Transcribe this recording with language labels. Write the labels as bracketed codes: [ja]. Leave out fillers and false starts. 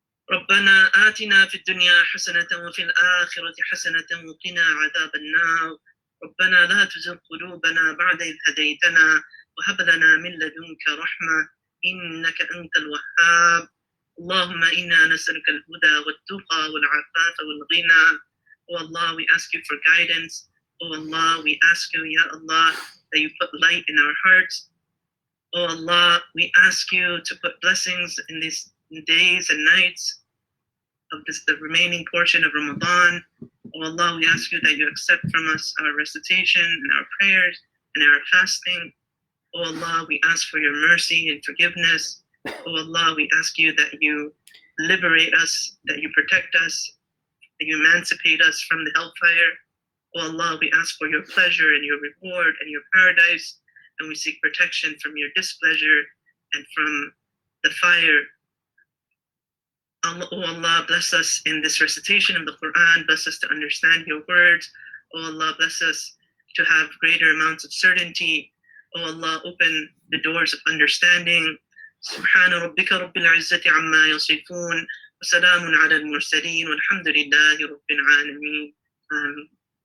[ar] ربنا آتنا في الدنيا حسنة وفي الآخرة حسنة وقنا عذاب النار. ربنا لا تزغ قلوبنا بعد إذ هديتنا وهب لنا من لدنك رحمة إنك أنت الوهاب. اللهم إنا نسألك الهدى والتقى والعفاف والغنى. [en] Oh Allah, we ask you for guidance. Oh Allah, we ask you, Ya Allah, that you put light in our hearts. Oh Allah, we ask you to put blessings in these days and nights of the remaining portion of Ramadan. Oh Allah, we ask you that you accept from us our recitation and our prayers and our fasting. Oh Allah, we ask for your mercy and forgiveness. Oh Allah, we ask you that you liberate us, that you protect us, that you emancipate us from the hellfire. Oh Allah, we ask for your pleasure and your reward and your paradise. and we seek protection from your displeasure and from the fire. Oh Allah, bless us in this recitation of the Quran, bless us to understand your words. Oh Allah, bless us to have greater amounts of certainty. Oh Allah, open the doors of understanding. [ar] سبحان ربك رب العزة عما يصفون وسلام على المرسلين والحمد لله رب العالمين. آمين.